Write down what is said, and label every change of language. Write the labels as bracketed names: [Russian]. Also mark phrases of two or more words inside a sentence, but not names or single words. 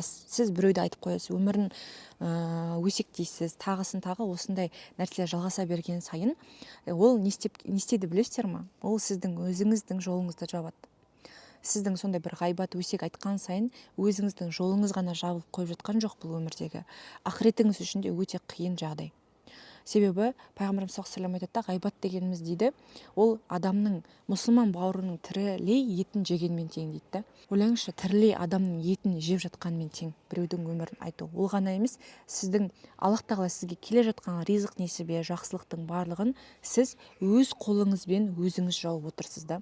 [Kazakh] Сіз біреуді айтып қоясыз, өмірін өсектейсіз, тағысын тағы осындай нәрселер жалғаса берген сайын, ол не істейді білесіздер ме? Ол сіздің өзіңіздің жолыңызды жабады. Сіздің сондай бір ғайбат өсек айтқан сайын өзіңіздің жолыңыз ғана жабылып қойып жатқан жоқ бұл өмірдегі. Ақыретіңіз үшін де өте қиын жағдай. Себебі Пайғамбарымыз [Arabic] صلى الله عليه وسلم [Kazakh] айтады, ғайбат дегеніміз дейді, ол адамның, мұсылман бауырының тірілей етін жегенмен тең дейді. Ойлаңызшы, тірілей адамның етін жеп жатқанмен тең біреудің өмірін айту. Ол ғана емес, сіздің Аллах Тағала сізге келе жатқан ризық несібе, жақсылықтың барлығын сіз өз қолыңызбен өзіңіз жауып отырсыз да.